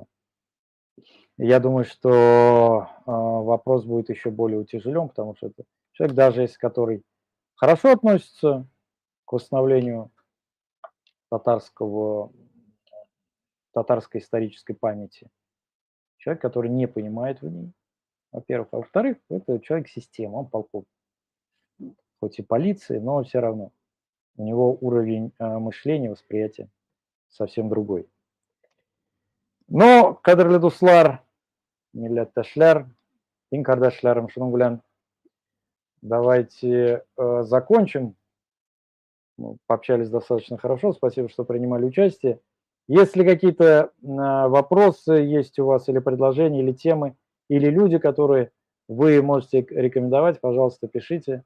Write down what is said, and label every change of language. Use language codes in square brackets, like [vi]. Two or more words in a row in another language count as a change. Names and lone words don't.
[ru] Я думаю, что вопрос будет еще более утяжелен, потому что это человек, даже если который хорошо относится к восстановлению татарского, татарской исторической памяти, человек, который не понимает в ней, во-первых. А во-вторых, это человек-система, он полковник. хоть и полиции, но все равно у него уровень мышления, восприятия совсем другой. [tt] Но кадрлы дуслар, милләттәшләр, иң кардәшләрем, шуның белән [ru] давайте закончим. Пообщались достаточно хорошо, спасибо, что принимали участие. Если какие-то вопросы есть у вас, или предложения, или темы, или люди, которые вы можете рекомендовать, пожалуйста, пишите.